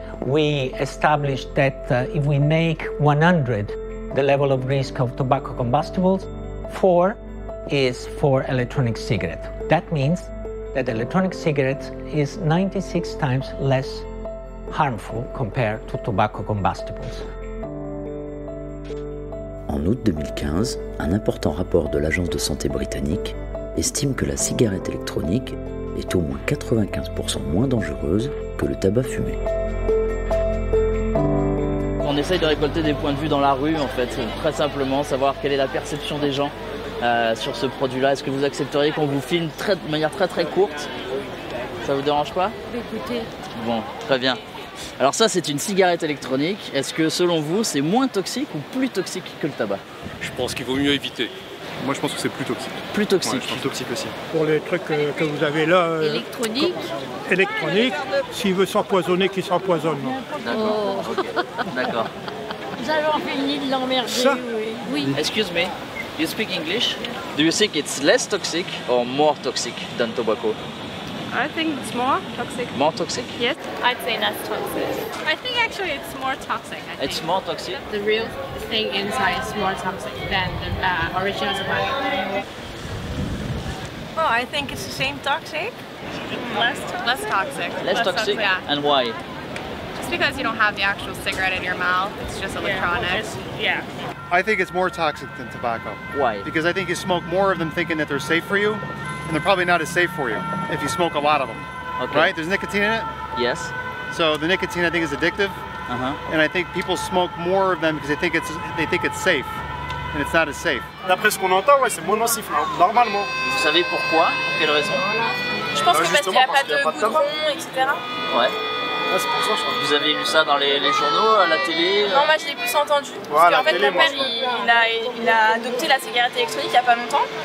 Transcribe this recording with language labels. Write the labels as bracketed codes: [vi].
[en] We established that if we make 100 the level of risk of tobacco combustibles, 4 is for electronic cigarette. That means that electronic cigarette is 96 times less harmful compared to tobacco combustibles. [fr] En août 2015, un important rapport de l'Agence de santé britannique estime que la cigarette électronique est au moins 95% moins dangereuse que le tabac fumé. On essaye de récolter des points de vue dans la rue, en fait, très simplement, savoir quelle est la perception des gens sur ce produit-là. Est-ce que vous accepteriez qu'on vous filme de manière très très courte? Ça vous dérange pas? Écoutez. Bon, très bien. Alors ça, c'est une cigarette électronique. Est-ce que selon vous, c'est moins toxique ou plus toxique que le tabac? Je pense qu'il vaut mieux éviter. Moi, je pense que c'est plus toxique. Plus toxique. Ouais, je pense toxique aussi. Pour les trucs que vous avez là... électronique, s'il veut s'empoisonner, qu'il s'empoisonne. D'accord. Oh. Okay. D'accord. J'avais fini de l'emmerder, oui. [en] Excuse me, you speak English? Do you think it's less toxic or more toxic than tobacco? I think it's more toxic. More toxic? Yes. I'd say less toxic. I think actually it's more toxic. It's more toxic? The real thing inside is more toxic than the original tobacco. Oh, I think it's the same toxic. Less toxic. Less toxic? Yeah. And why? Just because you don't have the actual cigarette in your mouth, it's just electronics. Yeah. I think it's more toxic than tobacco. Why? Because I think you smoke more of them thinking that they're safe for you, and they're probably not as safe for you if you smoke a lot of them. Okay. Right? There's nicotine in it? Yes. So the nicotine I think is addictive. And I think people smoke more of them because they think it's safe. And it's not as safe. [fr] D'après ce qu'on entend, ouais, c'est moins nocif, normalement. Vous savez pourquoi? Pour quelle raison? Je pense que parce qu'il n'y a pas de goudron, etc. Ouais. Vous avez lu ça dans les journaux, à la télé? Non, moi je l'ai plus entendu. Parce qu'en fait, mon père, il a adopté la cigarette électronique il n'y a pas longtemps.